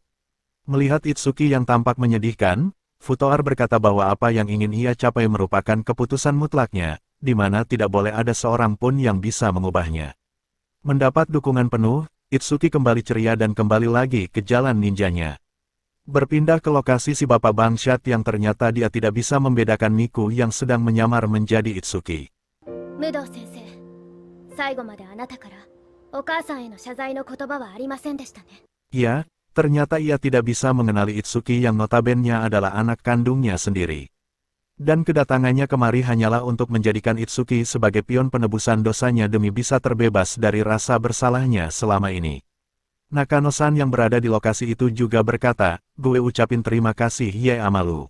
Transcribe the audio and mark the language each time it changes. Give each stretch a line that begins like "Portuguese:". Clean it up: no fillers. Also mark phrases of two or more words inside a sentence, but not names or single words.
Indonesian: Melihat Itsuki yang tampak menyedihkan, Futoar berkata bahwa apa yang ingin ia capai merupakan keputusan mutlaknya, di mana tidak boleh ada seorang pun yang bisa mengubahnya. Mendapat dukungan penuh, Itsuki kembali ceria dan kembali lagi ke jalan ninjanya. Berpindah ke lokasi si bapak bangsat yang ternyata dia tidak bisa membedakan Miku yang sedang menyamar menjadi Itsuki.
Japanese: Mudou Sensei, 最後まであなたからお母さんへの謝罪の言葉はありませんでしたね。
Indonesian: Ya, ternyata ia tidak bisa mengenali Itsuki yang notabene adalah anak kandungnya sendiri. Dan kedatangannya kemari hanyalah untuk menjadikan Itsuki sebagai pion penebusan dosanya demi bisa terbebas dari rasa bersalahnya selama ini. Nakano-san yang berada di lokasi itu juga berkata, "Gue ucapin terima kasih ya sama lu.